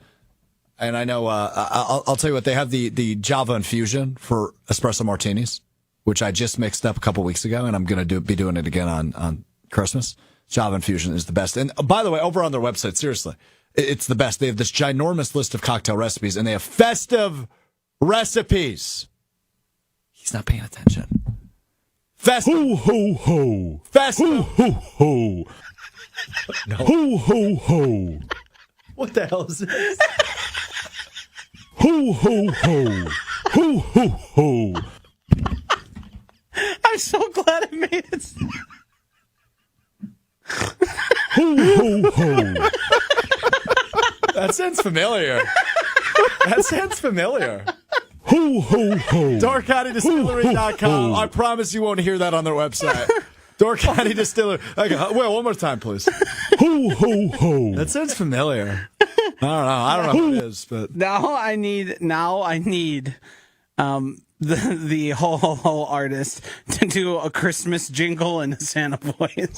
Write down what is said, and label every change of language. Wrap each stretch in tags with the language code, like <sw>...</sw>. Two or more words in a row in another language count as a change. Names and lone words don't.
<en>And I know, I'll tell you what, they have the Java infusion for espresso martinis, which I just mixed up a couple weeks ago, and I'm going to be doing it again on Christmas. Java infusion is the best. And by the way, over on their website, seriously, it's the best. They have this ginormous list of cocktail recipes, and they have festive recipes. He's not paying attention. Festive. Ho, ho, ho. Festive. Ho, ho, ho. No. Ho, ho, ho. What the hell is this? Ho, ho, ho. Ho, ho, ho. I'm so glad I made it. Ho, ho, ho. That sounds familiar. That sounds familiar. Ho, ho, ho. DoorCountyDistillery.com. I promise you won't hear that on their website. Door County Distillery. Okay, well, one more time, please. Ho, ho, ho. That sounds familiar. I don't know who it is, but Now I need the ho ho ho artist to do a Christmas jingle in a Santa voice.</en>